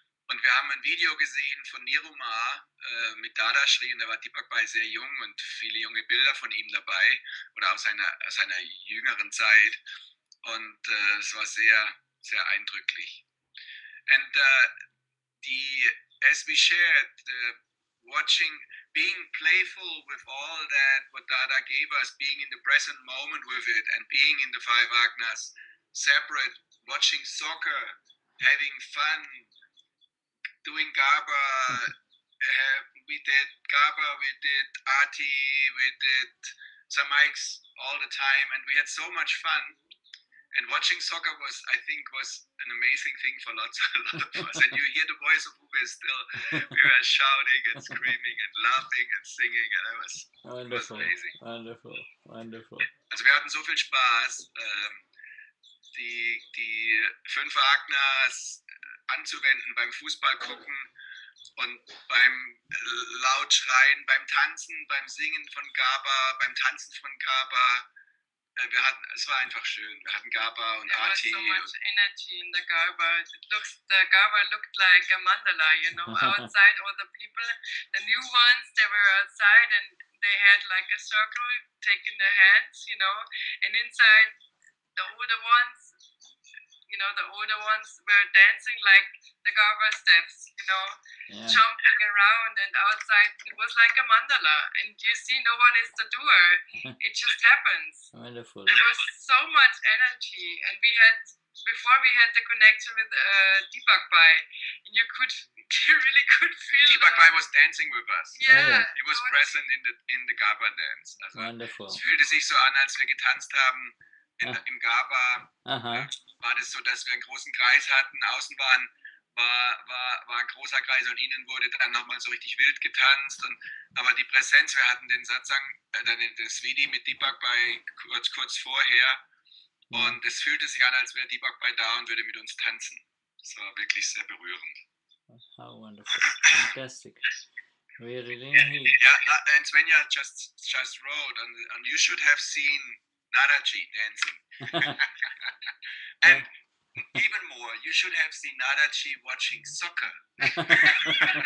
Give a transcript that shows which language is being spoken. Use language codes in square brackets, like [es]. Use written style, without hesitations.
[de] Und wir haben ein Video gesehen von Niruma mit Dadashri, und da war Deepak Bhai sehr jung und viele junge Bilder von ihm dabei, oder aus seiner jüngeren Zeit. Und es war sehr, sehr eindrücklich. [en] And as we shared, watching, being playful with all that what Dada gave us, being in the present moment with it, and being in the five agnas, separate, watching soccer, having fun, doing Gaba. We did Gaba, we did Ati, we did some mics all the time, and we had so much fun. And watching soccer was an amazing thing for a lot of us. And you hear the voice of Uwe still. We were shouting and screaming and laughing and singing, and it was amazing. Wonderful. [de] Also wir hatten so viel Spaß, die 5 Agnas anzuwenden beim Fußball gucken und beim laut schreien, beim Tanzen, beim Singen von Gaba, beim Tanzen von Gaba. Es war einfach schön. Wir hatten Gaba und Ati. [en] There was so much energy in the Gaba. The Gaba looked like a mandala, you know, outside all the people. The new ones, they were outside and they had like a circle taking their hands, you know, and inside the older ones, you know, the older ones were dancing like the Gaba steps, you know, jumping around, and outside it was like a mandala, and you see no one is the doer. It just happens. Wonderful. There was so much energy, and before we had the connection with Deepak Bhai, and you really could feel Deepak Bhai was dancing with us. Yeah. He was present in the Gaba dance. [de] Also, [en] Wonderful. [de] Es fühlte sich so an, als wir getanzt haben im Gaba. War das so, dass wir einen großen Kreis hatten, außen war ein großer Kreis und innen wurde dann nochmal so richtig wild getanzt. Aber die Präsenz, wir hatten den Satsang, das Vidi mit Deepak Bhai kurz vorher, und es fühlte sich an, als wäre Deepak Bhai da und würde mit uns tanzen. Das war wirklich sehr berührend. [en] How wonderful. Fantastic. We really need. Yeah, and Svenja just wrote, and you should have seen Nadaji dancing. And even more, you should have seen Nadaji watching soccer.